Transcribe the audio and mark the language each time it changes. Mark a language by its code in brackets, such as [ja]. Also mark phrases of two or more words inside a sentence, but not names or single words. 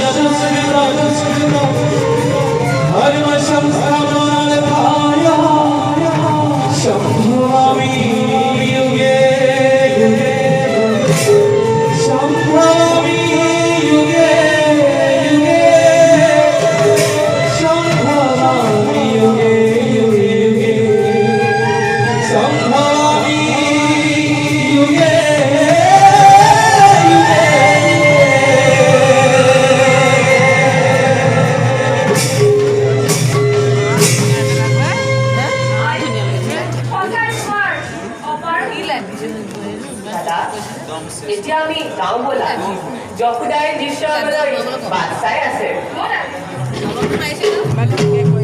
[sa] धर्म संस्थापनार्थाय संभवामि युगे युगे संभवामि युगे युगे संभवामि युगे युगे संभवामि युगे [as] দাদা এতিয়া আমি গাঁও ব'লা যশোদাই দৃশ্য বাট চাই আছে।